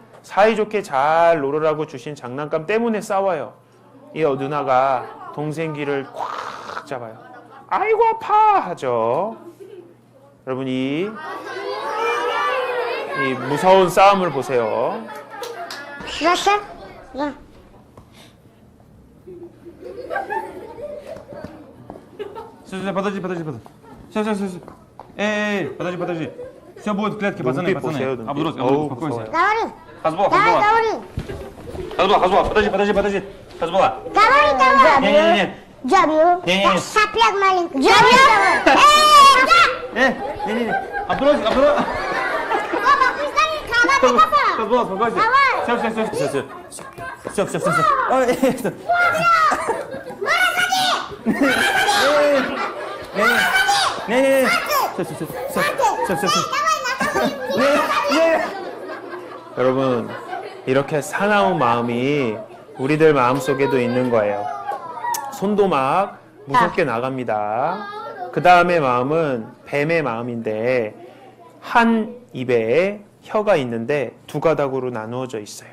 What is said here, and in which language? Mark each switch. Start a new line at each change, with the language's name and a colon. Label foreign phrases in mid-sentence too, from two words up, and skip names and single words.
Korean: 사이좋게 잘 놀으라고 주신 장난감 때문에 싸워요. 이 누나가 동생 귀를 꽉 잡아요. 아이고 아파 하죠. 여러분 이 무서운 싸움을 보세요.
Russian: Подожди. Сейчас. Эй, подожди. Все будет в клетке, пацаны.
Korean: 보세요, 눈빛.
Russian: Абдурос,
Korean: 어우,
Russian: успокойся.
Korean: 무서워요.
Russian: Хазбула. Подожди. Хазбула. Давай. Не. Джабью. Не. Сопляк маленький. Джабью. Не. Абдурос. Папа, пусть кровать кафе. Хазбула, успокойся. Все. Не.
Korean: 여러분 이렇게 사나운 마음이 우리들 마음속에도 있는 거예요. 손도 막 무섭게 나갑니다. 그 다음에 마음은 뱀의 마음인데 한 입에 혀가 있는데 두 가닥으로 나누어져 있어요.